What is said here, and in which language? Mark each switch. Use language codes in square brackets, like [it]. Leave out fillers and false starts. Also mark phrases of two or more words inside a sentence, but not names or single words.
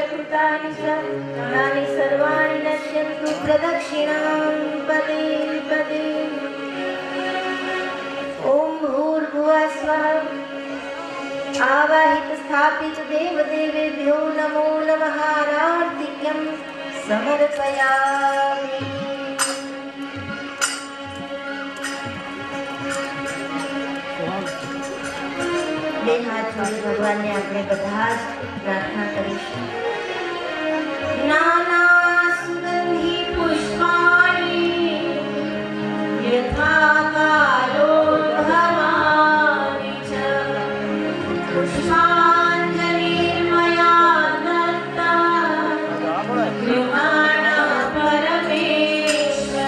[sa] भूतानि च तानि सर्वाणि नश्यन्तु प्रदक्षिणां पदे पदे। ॐ भूर्भुवः स्वः। आवाहित स्थापित देवदेवेभ्यो नमो नमः। आर्तिक्यं समर्पयामि। [gu] બે હાથ જોડી ભગવાનને આપણે બધા જ પ્રાર્થના કરીશું. [sa] નાના સુગંધિ પુષ્પાણિ યથા કાલોદ્ભવાનિ ચ પુષ્પાંજલિર્મયા દત્તા ગૃહાણ પરમેશ્વર.